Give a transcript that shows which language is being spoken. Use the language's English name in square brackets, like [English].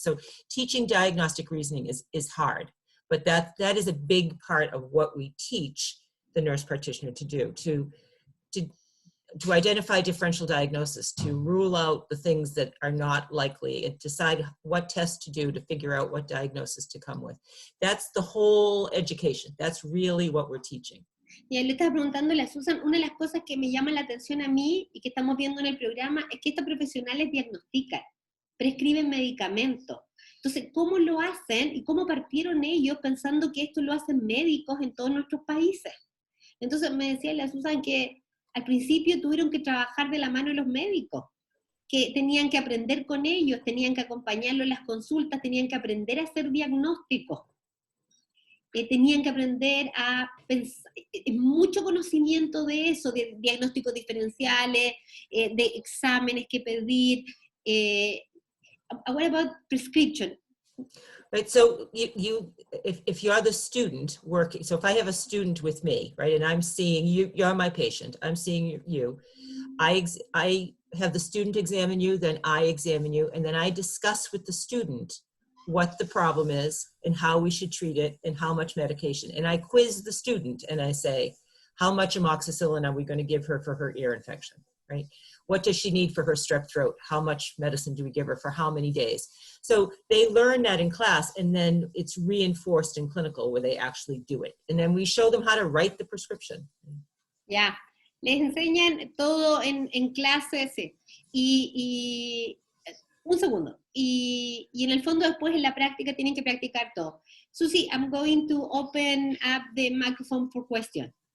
[English] So teaching diagnostic reasoning is hard, but that is a big part of what we teach the nurse practitioner to do, to identify differential diagnosis, to rule out the things that are not likely, and decide what test to do to figure out what diagnosis to come with. That's the whole education. That's really what we're teaching. [Spanish] Y le estaba preguntándole a Susan, una de las cosas que me llama la atención a mí y que estamos viendo en el programa es que estos profesionales diagnostican, prescriben medicamentos. Entonces, ¿cómo lo hacen y cómo partieron ellos pensando que esto lo hacen médicos en todos nuestros países? Entonces me decía la Susan que al principio tuvieron que trabajar de la mano de los médicos, que tenían que aprender con ellos, tenían que acompañarlos en las consultas, tenían que aprender a hacer diagnósticos, tenían que aprender a pensar, mucho conocimiento de eso, de diagnósticos diferenciales, de exámenes que pedir. [English] What about prescription? Right, so if you're the student working, so if I have a student with me, right, and I'm seeing you, you're my patient, I'm seeing you, I have the student examine you, then I examine you, and then I discuss with the student what the problem is and how we should treat it and how much medication. And I quiz the student and I say, how much amoxicillin are we going to give her for her ear infection, right? What does she need for her strep throat? How much medicine do we give her for how many days? So they learn that in class, and then it's reinforced in clinical where they actually do it. And then we show them how to write the prescription. [Spanish] Ya, les enseñan todo en clase, sí. Y un segundo. Y en el fondo después en la práctica tienen que practicar todo. [English] Susi, I'm going to open up the microphone for question.